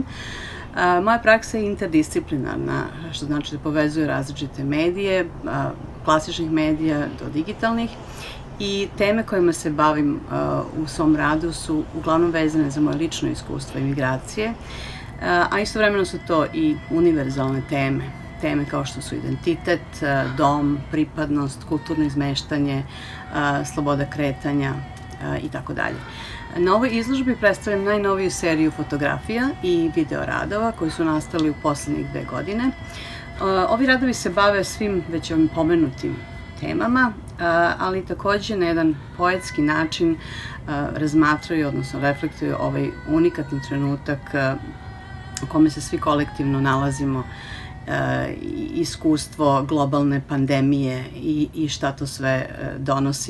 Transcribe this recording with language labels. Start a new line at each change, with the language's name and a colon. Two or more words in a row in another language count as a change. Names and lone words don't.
Serbian: Моја пракса е интердисциплинарна, што значи да повезuje различите медије, класичних медија до дигиталних, и теме којima се бавим у свом раду су углавном везане за моје лично искуство имиграције, а истовремено су то и универзалне теме. Teme kao što su identitet, dom, pripadnost, kulturno izmeštanje, sloboda kretanja i tako dalje. Na ovoj izložbi predstavljam najnoviju seriju fotografija i video radova koji su nastali u poslednjih 2 godine. Ovi radovi se bave svim već ovim pomenutim temama, ali takođe na jedan poetski način razmatraju, odnosno reflektuju ovaj unikatni trenutak u kome se svi kolektivno nalazimo, iskustvo globalne pandemije i šta to sve donosi.